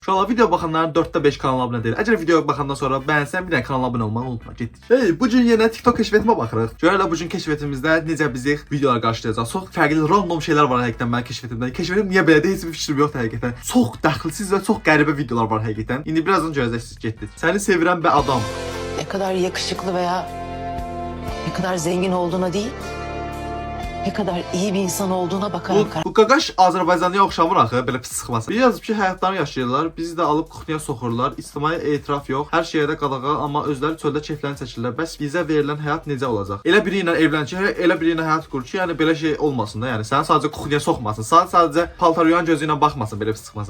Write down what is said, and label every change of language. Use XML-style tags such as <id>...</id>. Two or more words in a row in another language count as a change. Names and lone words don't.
<az>Uşaqlar, video baxanların 4də 5 kanala abunə deyil. Əgər video baxandan sonra bəyənsən bir dənə kanala abunə olmağı unutma. Getdik. Hey, bu gün yenə TikTok keşfetimə baxırıq. Görələ bu gün keşfetimizdə necə bizi videolar qarşılayacaq. Çox fərqli random şeylər var həqiqətən mənim keşfetimdə. Keşfetim niyə belədir heç bir fikrim yoxdur həqiqətən. Çox dəxilsiz və çox qəribə videolar var həqiqətən. İndi birazdan görəcəksiniz. Getdik. Səni sevirəm və adam.</az> <tr>Ne kadar yakışıklı veya ne kadar zengin olduğuna değil, ne kadar iyi bir insan olduğuna bakarak karar.</tr> <az>Bu qaqaş Azərbaycanlıya oxşamır axı, belə pis çıxmasın. Yazıb ki, həyatlarını yaşayırlar, bizi də alıb kuxniya soxurlar, ictimai etiraf yox, hər şeyə də qadağa, amma özləri çöldə keyflərini çəkirlər. Bəs bizə verilən həyat necə olacaq? Elə biri ilə evlən ki, elə biri ilə həyat qur ki, yəni belə şey olmasın da, yəni səni sadəcə kuxniya soxmasın, sadəcə paltaryuyan gözü ilə baxmasın, belə pis çıxmasın.</az>